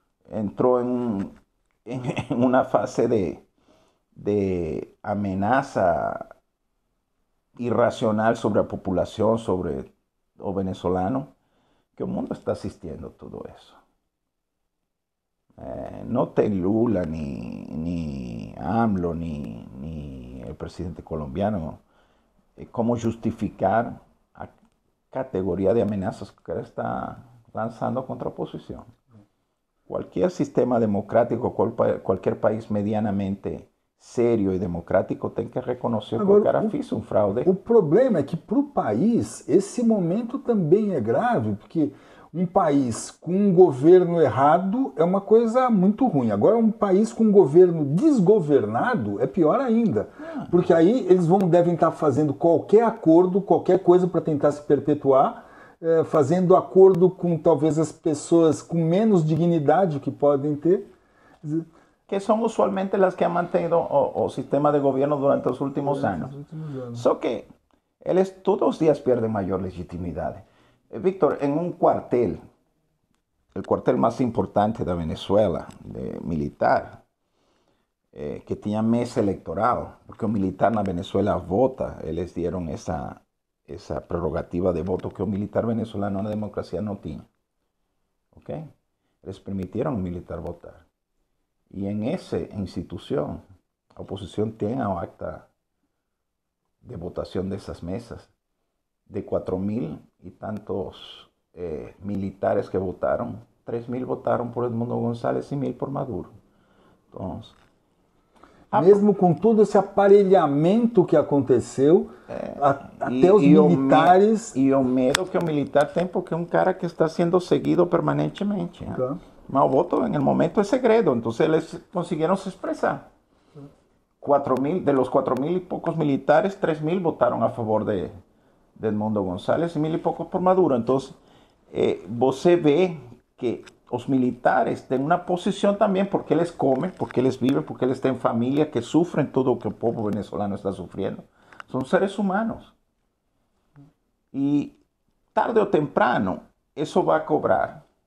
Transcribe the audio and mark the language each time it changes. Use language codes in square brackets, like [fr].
[pt] Entrou em uma fase de ameaça irracional sobre a população, sobre o venezuelano, que o mundo está assistindo tudo isso. No tem [es] Lula, ni AMLO, ni el presidente colombiano como justificar a categoría de amenazas que está lanzando contra la oposición. Cualquier sistema democrático, cualquier país medianamente [pt] sério e democrático tem que reconhecer que Agora, o cara fez um fraude. O problema é que para o país esse momento também é grave, porque um país com um governo errado é uma coisa muito ruim. Agora, um país com um governo desgovernado é pior ainda, porque aí eles devem estar fazendo qualquer acordo, qualquer coisa para tentar se perpetuar, fazendo acordo com talvez as pessoas com menos dignidade que podem ter. [es] Que son usualmente las que han mantenido o sistema de gobierno durante los últimos años. [pt] Só que eles [es] todos los días pierden mayor legitimidad. Víctor, en un cuartel, el cuartel más importante de Venezuela, de militar, que tenía mesa electoral, porque un militar en Venezuela vota, les dieron esa prerrogativa de voto que un militar venezolano en la democracia no tiene. ¿Ok? Les permitieron un militar votar. Y en esa institución, la oposición tiene acta de votación de esas mesas. De 4.000 y tantos militares que votaron, 3.000 votaron por Edmundo González y 1.000 por Maduro. Entonces, [pt] mesmo com todo esse aparelhamento que aconteceu, até os militares... E o medo que o militar tem, porque é um cara que está sendo seguido permanentemente. Tá. Mas o voto, [es] en el momento, es segredo. Entonces, eles consiguieron se expresar. 4.000, de los 4.000 y pocos militares, 3.000 votaron a favor de Edmundo González y 1.000 y pocos por Maduro. [pt] Entonces, você ve que os militares têm uma posição também, porque eles comem, porque eles vivem, porque eles têm família, que sofrem tudo o que o povo venezolano está sofrendo. São seres humanos. E, tarde ou temprano, isso vai cobrar.